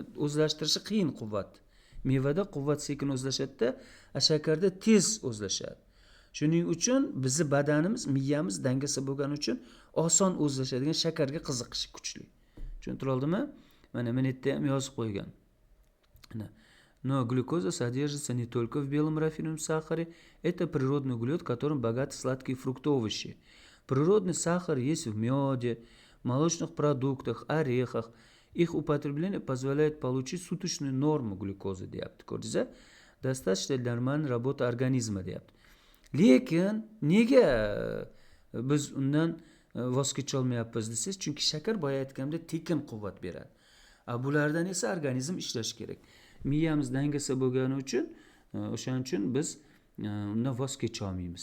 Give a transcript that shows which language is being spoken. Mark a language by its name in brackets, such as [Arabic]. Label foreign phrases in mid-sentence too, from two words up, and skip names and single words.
[Uzbek] O'zlashtirishi qiyin quvvat. Mevada quvvat sekin o'zlashadi-da, shakarda tez o'zlashadi. Shuning uchun bizni badanimiz, miyamiz dangasa bo'lgani uchun oson o'zlashadigan shakarga qiziqishi kuchli. Tushuntira oldimmi? Mana men yerda ham yozib qo'ygan. [Russian] Но глюкоза содержится не только в белом рафинированном сахаре, это природный углевод, которым богаты сладкие фрукты, овощи. Природный сахар есть в меде, молочных продуктах, орехах. Их употребление позволяет получить суточную норму глюкозы, [Uzbek] deyapti. Ko'rdingizmi? [Russian] Достаточно для нормальной работы организма, [Uzbek] deyapti. Lekin nega biz undan voz kecha olmayapmiz desangiz, chunki shakar boya aytganimdek tekin quvvat beradi. Bulardan esa organizm ishlashi kerak. Miyamiz dangasa bo'lgani uchun, o'shaning uchun biz undan voz kecha olmaymiz.